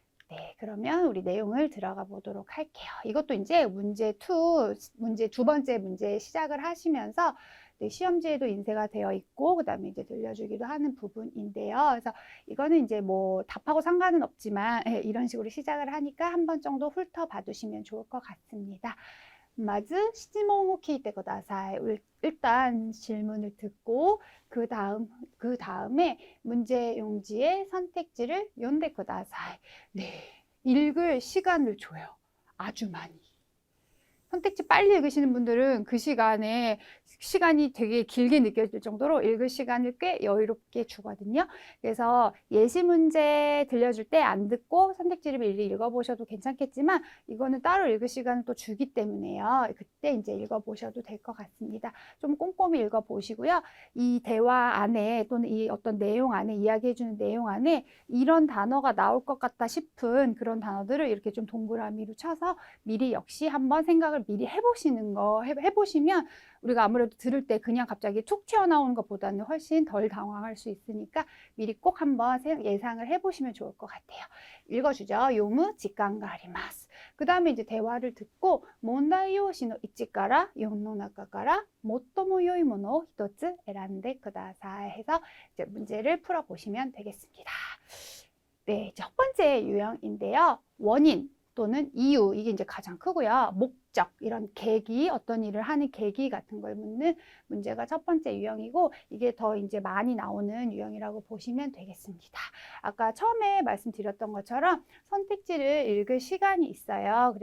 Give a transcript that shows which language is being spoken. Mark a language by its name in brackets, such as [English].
[Korean] 네, 그러면 우리 내용을 들어가 보도록 할게요. 이것도 이제 문제 두 번째 문제 시작을 하시면서 네, 시험지에도 인쇄가 되어 있고, 그 다음에 이제 들려주기도 하는 부분인데요. 그래서 이거는 이제 뭐 답하고 상관은 없지만, 이런 식으로 시작을 하니까 한 번 정도 훑어봐 두시면 좋을 것 같습니다. [Japanese] まず 質問を聞いてください. [Korean] 일단 질문을 듣고 그 다음에 문제 용지의 선택지를 [Japanese] 読んでください. [Korean] 네, 읽을 시간을 줘요. 아주 많이. 선택지 빨리 읽으시는 분들은 그 시간이 되게 길게 느껴질 정도로 읽을 시간을 꽤 여유롭게 주거든요. 그래서 예시 문제 들려줄 때 안 듣고 선택지를 미리 읽어보셔도 괜찮겠지만 이거는 따로 읽을 시간을 또 주기 때문에요. 그때 이제 읽어보셔도 될 것 같습니다. 좀 꼼꼼히 읽어보시고요. 이 대화 안에 또는 이 어떤 내용 안에 이야기해주는 내용 안에 이런 단어가 나올 것 같다 싶은 그런 단어들을 이렇게 좀 동그라미로 쳐서 미리 역시 한번 생각을 미리 해보시면 우리가 아무래도 들을 때 그냥 갑자기 툭 튀어나오는 것보다는 훨씬 덜 당황할 수 있으니까 미리 꼭 한번 예상을 해보시면 좋을 것 같아요. 읽어주죠. [Japanese] 요무 직관가 아리마스. [Korean] 그 다음에 이제 대화를 듣고 [Japanese] 問題用紙の1から4の中から最も良いものを一つ選んでください [Korean] 해서 이제 문제를 풀어보시면 되겠습니다. 네, 첫 번째 유형인데요. 원인 또는 이유, 이게 이제 가장 크고요. 목적, 이런 계기, 어떤 일을 하는 계기 같은 걸 묻는 문제가 첫 번째 유형이고, 이게 더 이제 많이 나오는 유형이라고 보시면 되겠습니다. 아까 처음에 말씀드렸던 것처럼 선택지를 읽을 시간이 있어요.